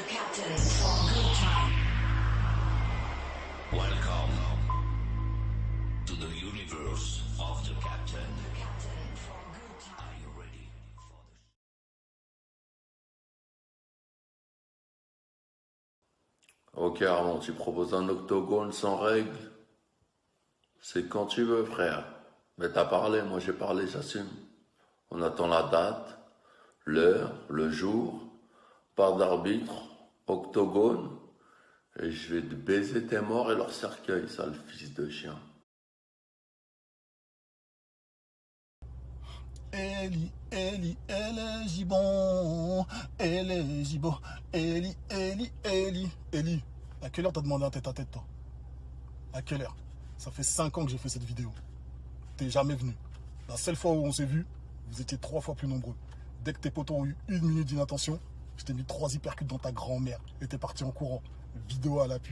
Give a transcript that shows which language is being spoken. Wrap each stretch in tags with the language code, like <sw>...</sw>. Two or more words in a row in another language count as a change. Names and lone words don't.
<en>Welcome to the universe of the Captain. Are you ready for the...</en> <fr>Ok Armand, tu proposes un octogone sans règles? C'est quand tu veux frère. Mais t'as parlé, moi j'ai parlé, j'assume. On attend la date, l'heure, le jour, part d'arbitre, octogone, et je vais te baiser tes morts et leur cercueil, sale fils de chien. Eli, Eli, Eli, Gibon, Eli, Gibon, Eli, Eli, Eli, Eli. À quelle heure t'as demandé un tête-à-tête, toi? À quelle heure? Ça fait 5 ans que j'ai fait cette vidéo. T'es jamais venu. La seule fois où on s'est vu, vous étiez 3 fois plus nombreux. Dès que tes potos ont eu 1 minute d'inattention, je t'ai mis 3 hypercutes dans ta grand-mère et t'es parti en courant. Vidéo à l'appui.</fr>